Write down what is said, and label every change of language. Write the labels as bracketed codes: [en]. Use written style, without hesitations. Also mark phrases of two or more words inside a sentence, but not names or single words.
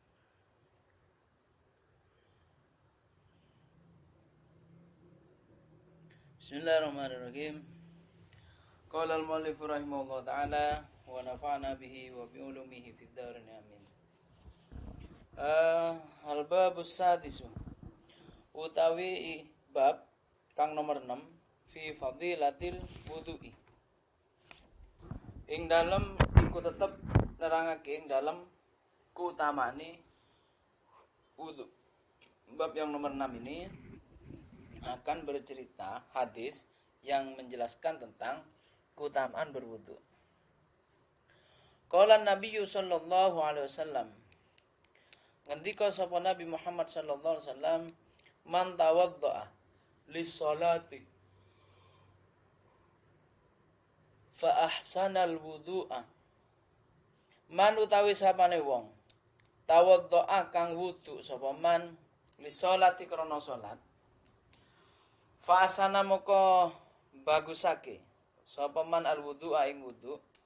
[ar] بسم الله الرحمن الرحيم. قال المؤلف رحمه الله تعالى ونفعنا به وبعلومه في الدارين آمين. الباب السادس [jv] utawi bab kang nomor 6 [ar] في فضيلة الوضوء. [jv] Ing dalem iku tetep nerangake ing dalem kuutamane wudu. [id] Bab yang nomor 6 ini akan bercerita hadis yang menjelaskan tentang keutamaan berwudu. [ar] قال النبي صلى الله عليه وسلم, [jv] ngendika sapa Nabi Muhammad [ar] صلى الله عليه وسلم, من توضأ للصلاة فأحسن الوضوء. [jv] Man utawi sapane wong tawaddaa kang wudu sapa man lis-sholati krana salat, [ar] فأحسن [jv] moko bagusake sapa man [ar] الوضوء [jv] ing wudu,